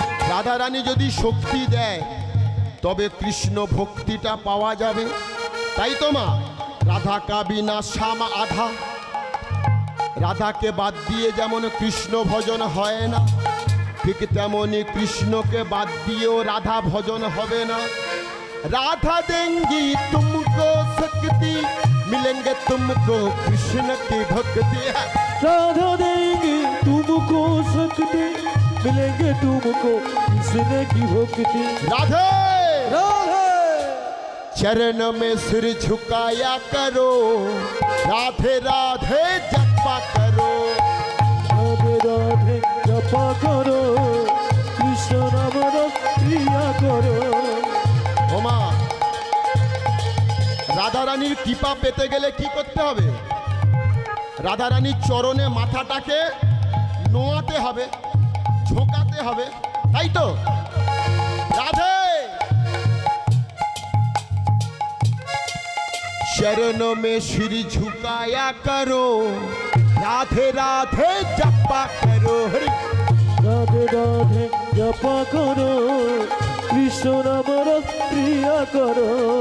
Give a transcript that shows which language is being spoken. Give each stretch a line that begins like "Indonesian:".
Bangla: রাধা রানী যদি শক্তি দেয় তবে কৃষ্ণ ভক্তিটা পাওয়া যাবে। তাই তো মা,
Hindi: রাধা কাবিনা শ্যাম আধা।
Bangla: রাধাকে বাদ দিয়ে যেমন কৃষ্ণ ভজন হয় না, ঠিক তেমনি কৃষ্ণকে বাদ দিয়েও রাধা ভজন হবে না।
Hindi: राधा देंगी तुमको शक्ति, मिलेंगे तुमको कृष्ण की भक्ति। राधा देंगी तुमको शक्ति, मिलेंगे तुमको कृष्ण की भक्ति। राधे राधे चरण में सिर झुकाया करो, राधे राधे जपा करो। राधे राधे जपा करो, कृष्ण नाम प्रिया करो।
Bangla: ওমা, রাধা রানীর কৃপা পেতে গেলে কি করতে হবে? রাধা রানীর চরণে মাথাটাকে নোয়াতে হবে, ঝোঁকাতে হবে, তাই তো?
Hindi: রাধে चरणों में सिर झुकाया करो, राधे राधे जपा करो। हरि राधे राधे जपा करो, कृष्ण नाम प्रिया करो।